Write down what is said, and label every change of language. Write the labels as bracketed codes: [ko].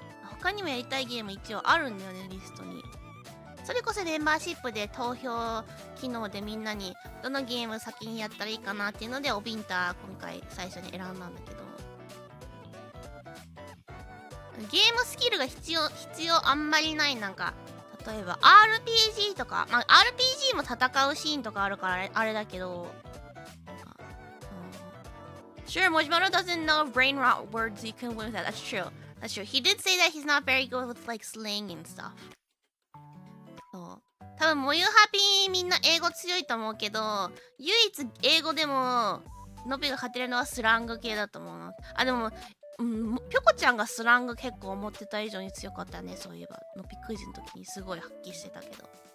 [ja] 他にもやりたいゲーム一応あるんだよね、リストに。それこそメンバーシップで投票機能でみんなにどのゲーム先にやったらいいかなっていうのでおビンタ今回最初に選んだんだけど、ゲームスキルが必要あんまりない。なんか例えば RPG とか、まあ RPG も戦うシーンとかあるからあれだけど、 [en] Sure, Mojimaro doesn't know brain rot words you can win with that. That's true. He did say that he's not very good with like slang and stuff. [ja] そう。多分もゆハピーみんな英語強いと思うけど、唯一英語でものびが勝てるのはスラング系だと思うな。あ、でも、ぴょこちゃんがスラング結構思ってた以上に強かったね。そういえばのびクイズの時にすごい発揮してたけど。